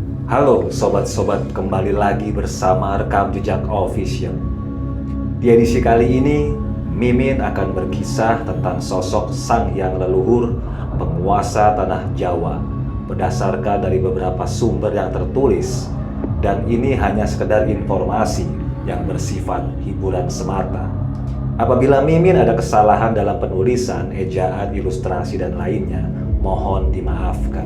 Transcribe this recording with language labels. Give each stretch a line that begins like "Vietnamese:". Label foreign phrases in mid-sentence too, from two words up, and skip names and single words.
Indonesian: Halo sobat-sobat, kembali lagi bersama Rekam Jejak Official. Di edisi kali ini, Mimin akan berkisah tentang sosok sang hyang leluhur penguasa tanah Jawa berdasarkan dari beberapa sumber yang tertulis, dan ini hanya sekedar informasi yang bersifat hiburan semata. Apabila Mimin ada kesalahan dalam penulisan, ejaan, ilustrasi, dan lainnya, mohon dimaafkan.